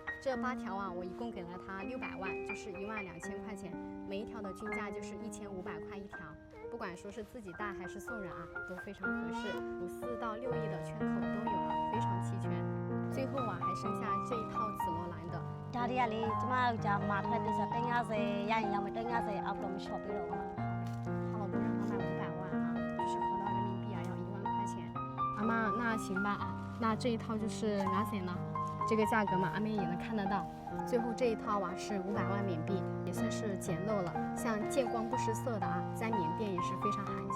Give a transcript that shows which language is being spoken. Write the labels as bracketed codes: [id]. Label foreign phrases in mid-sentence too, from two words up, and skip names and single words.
[zh] 这8条啊，我一共给了她600万，就是12000块钱，每一条的均价就是1500块1条。不管说是自己戴还是送人啊，都非常合适。5、4到6亿的圈口都有啊，非常齐全。最后啊，还剩下这一套紫罗兰的。 [my] ဒါရီကလေကျမတို့ကြာမှာထွက်တယ်ဆို150ရရင်ရမယ်150အောက်တော့မလျှော့ပြီးတော့ [zh] 她老公让她卖500万啊，就是合到人民币啊要1万块钱。阿妈， 那行吧啊，那这一套就是哪些呢？这个价格嘛，阿妹也能看得到。最后这一套啊是500万缅币，也算是捡漏了。像见光不失色的啊，在缅甸也是非常罕见。